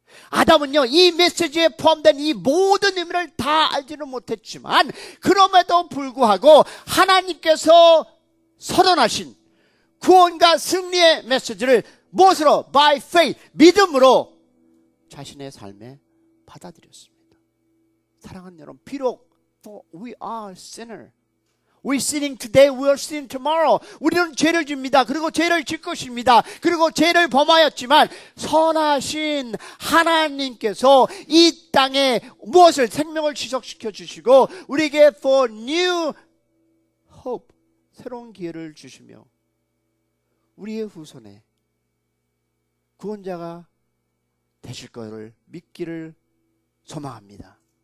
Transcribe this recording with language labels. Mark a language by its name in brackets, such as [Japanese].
[Korean] 아담은요 이 메시지에 포함된 이 모든 의미를 다 알지는 못했지만 그럼에도 불구하고 하나님께서 선언하신 구원과 승리의 메시지를 무엇으로? [English] By faith, [Korean] 믿음으로 자신의 삶에 받아들였습니다. 사랑하는 여러분, 비록 [English] we are sinner, we sinning today, we are sinning tomorrow. [Korean] 우리는 죄를 집니다. 그리고 죄를 질 것입니다. 그리고 죄를 범하였지만 선하신 하나님께서 이 땅에 무엇을 생명을 지속시켜 주시고 우리에게 [English] for new hope, [Korean] 새로운 기회를 주시며 우리의 후손에 구원자가 되실 것을 믿기를 소망합니다.